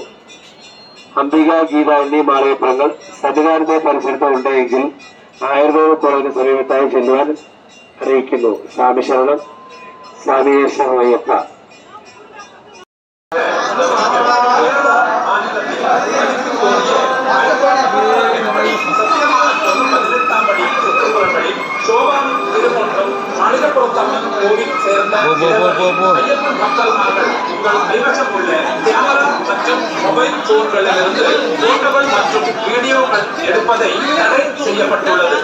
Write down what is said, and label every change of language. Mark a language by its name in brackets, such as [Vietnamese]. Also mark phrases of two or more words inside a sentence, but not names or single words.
[Malayalam] അംബിക ഗീത എന്നീ മാളികപ്പുറങ്ങൾ സന്നിധാനത്തെ പരിസരത്ത് ഉണ്ടെങ്കിൽ ആയുർവേദ കോളേജിന് സമീപത്തായി ചെല്ലുവാൻ അറിയിക്കുന്നു. സ്വാമി ശരണം. സ്വാമിയെ ശരണമയ്യപ്പ. [Tamil] கோவில் சேர்ந்த மக்கள் உங்கள் கைவசம் உள்ள கேமரா மற்றும் மொபைல் போன்களிலிருந்து போட்டோகள் மற்றும் வீடியோக்கள் எடுப்பதை தடை செய்யப்பட்டுள்ளது.